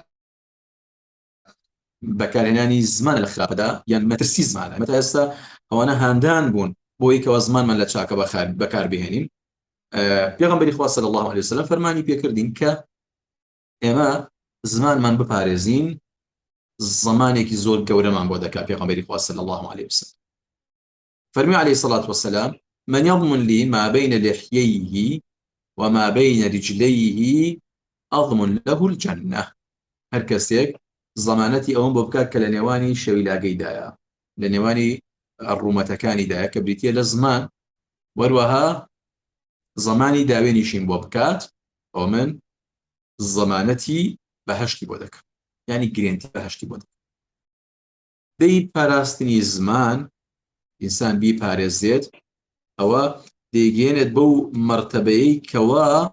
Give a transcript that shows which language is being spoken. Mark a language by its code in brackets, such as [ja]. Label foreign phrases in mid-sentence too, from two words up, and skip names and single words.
[ckb] بەکارهێنانی زمان لە خراپەدا یان مەترسی زمانە مەتا ئێستا ئەوانە هاندان بوون بۆی کەوا زمانمان لە چاکە بەکار بهێنین پێغەمبەری خوا [ar] صلی الله علیه وسلم [ckb] فەرمانی پێکردین کە ئێمە زمانمان بپارێزین زمانێکی زۆر گەورەمان بۆ دەکات پێغەمبەری خوا [ar] صلی الله علیه وسلم [ckb] فەرمی علیه [ar] الصلاة والسلام من يضمن لي ما بين لحييه وما بين رجليه أضمن له الجنة [ckb] هەر کەسێک زەمانەتی ئەوم بۆ بکات کە لە نێوانی شەویلاگەیدایە لە نێوانی ڕوومەتەکانیدایە کە بریتیە لە زمان وەروەها زەمانی داوێنیشین بۆ بکات ئەو من زەمانەتی بەهەشتی بۆ دەکەم ینی گرێنتی بەهەشتی بۆ دەکەم دەی پاراستنی زمان ئینسان بیپارێزێت ئەوە دەیگەێنێت بەو مەرتەبەیەی کەوا